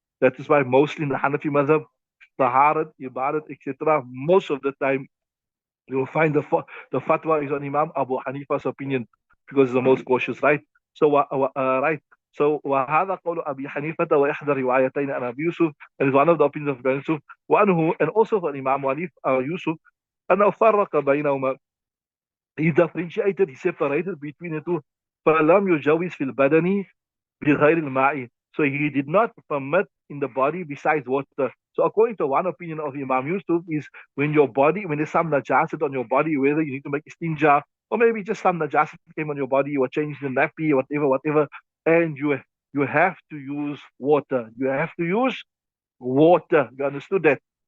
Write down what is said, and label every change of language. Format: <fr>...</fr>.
<en>That is why mostly in the Hanafi madhab, Taharat, Ibadat, etc., most of the time you will find the fatwa is on Imam Abu Hanifa's opinion, because it's the most cautious, right? So, right. So,</en> <ar>وهذا قول أبي حنيفة وإحدى روايتين عن أبي يوسف,</ar> <en>and is one of the opinions of Ibn Yusuf,</en> <ar>وأنه,</ar> <en>and also for Imam Yusuf,</en> <ar>أنه فرق بينهما.</ar> <en>He differentiated, he separated between the two.</en> <ar>فلم يجوز في البدن بغير الماء.</ar> <en>So he did not permit in the body besides water. So according to one opinion of Imam Yusuf is when there's some najasat on your body, whether you need to make istinja, or maybe just some najasat came on your body, you were changing the nappy, whatever, and you have to use water. You have to use water. You understood that?</en>